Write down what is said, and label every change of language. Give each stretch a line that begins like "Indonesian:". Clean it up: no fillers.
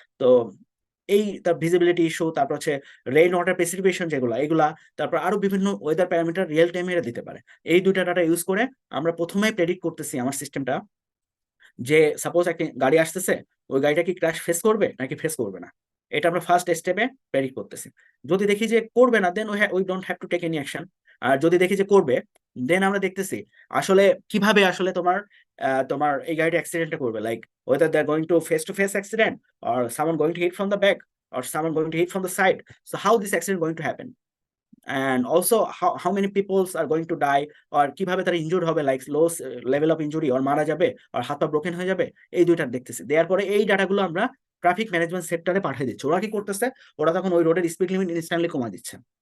Bangla: তো এই তার ভিজিবিলিটি ইস্যু, তারপর হচ্ছে রেইন ওয়াটার প্রেসিপিটেশন যেগুলো এগুলা, তারপর আরো বিভিন্ন ওয়েদার প্যারামিটার রিয়েল টাইমে এরা দিতে পারে। এই দুইটা ডাটা ইউজ করে আমরা প্রথমেই প্রেডিক্ট করতেছি আমার সিস্টেমটা, যে সাপোজ একটা গাড়ি আসতেছে, ওই গাড়িটা কি ক্র্যাশ ফেস করবে নাকি ফেস করবে না, এটা আমরা ফার্স্ট স্টেপে প্রেডিক্ট করতেছি। যদি দেখি যে করবে না,
English: Then we don't have to take any action.
Bangla: আর যদি দেখি যে করবে, দেন আমরা দেখতেছি আসলে কিভাবে আসলে তোমার এই গাড়িটা অ্যাক্সিডেন্টটা করবে,
English: Like whether they're going to face accident, or someone going to hit from the back, or someone going to hit from the side. So how this accident going to happen, and also how many peoples are going to die, or
Bangla: কিভাবে তারা injured হবে, like low level of injury, আর মারা যাবে, আর হাত পা broken হয়ে যাবে, এই দুইটা দেখতেছি। দেওয়ার পরে এই ডাটাগুলো আমরা ট্রাফিক ম্যানেজমেন্ট সেক্টরে পাঠিয়ে দিচ্ছি। ওরা কি করতেছে, ওরা তখন ওই রোডের স্পিড লিমিট ইনস্ট্যান্টলি কমায় দিচ্ছে।